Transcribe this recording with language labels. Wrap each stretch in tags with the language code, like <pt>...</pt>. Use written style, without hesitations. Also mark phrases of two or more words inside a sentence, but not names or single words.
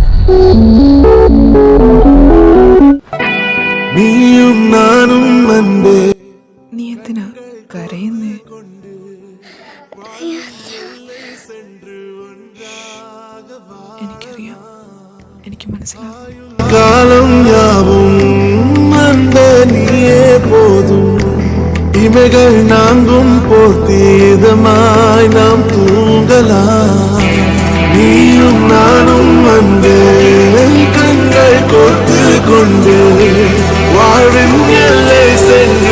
<ta>நீயும் நானும் அன்பே.</ta> <ml>നീ എന്തിനാ കരയുന്നേ? എനിക്കറിയാം, എനിക്ക് മനസ്സിലാവും.</ml> <ta>காலம் யாவும் அன்பே நீயே போதும். இமைகள் நான்கும் போர்த்தீதமாய் நாம் தூங்கலாம். நீயும் நானும் அன்பே கண்கள் கோர்த்து கொண்டு வாழ்வின் எல்லை சென்று</ta>